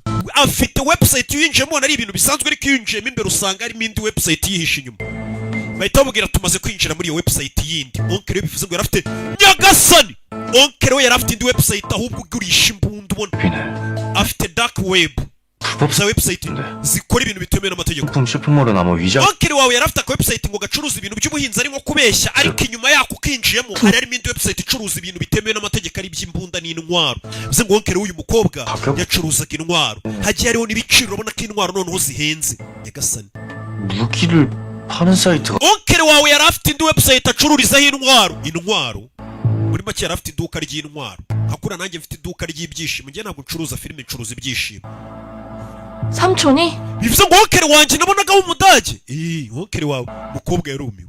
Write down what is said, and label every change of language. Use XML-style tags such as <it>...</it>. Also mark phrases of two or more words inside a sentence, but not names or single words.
<rw>afite website yinjiyemo ari ibintu bisanzwe ariko yinjiyemo imbere usanga harimo indi website yihishe inyuma. bahita bamubwira tumaze kwinjira muri iyo website yindi. onkere bivuze ngo yari afite nyagasani. onkere we yari afite indi website ahubwo ugurisha imbunda ubona. afite</rw> <en>dark web</en> <rw>za website zikora ibintu bitemewe n'amategeko.</rw> <ko>부품 쇼핑몰은 아마 위장</ko> <rw>onkere wawe yari afite website ngo gacuruza ibintu by'ubuhinzi arimo kubeshya ariko inyuma yako ukinjiyemo hari harimo indi website icuruza ibintu bitemewe n'amategeko ari iby'imbunda n'intwaro. bivuze ngo onkere w'uyu mukobwa yacuruzaga intwaro. hagiye hariho n'ibiciro urabona ko intwaro noneho zihenze. nyagasani.</rw> <ko>무기를 파는 사이트가</ko> <rw>onkere wawe yari afite indi website acururizaho intwaro. muri make yari afite iduka ry'intwaro. hakura nanjye mfite iduka ry'ibyishimo. njye ntabwo ncuruza filime, ncuruza ibyishimo.</rw> <ko>삼촌이?</ko> <rw>bivuze ngo onkere wanjye nabonagaho umudage. onkere wawe mukobwa yarumiwe.</rw>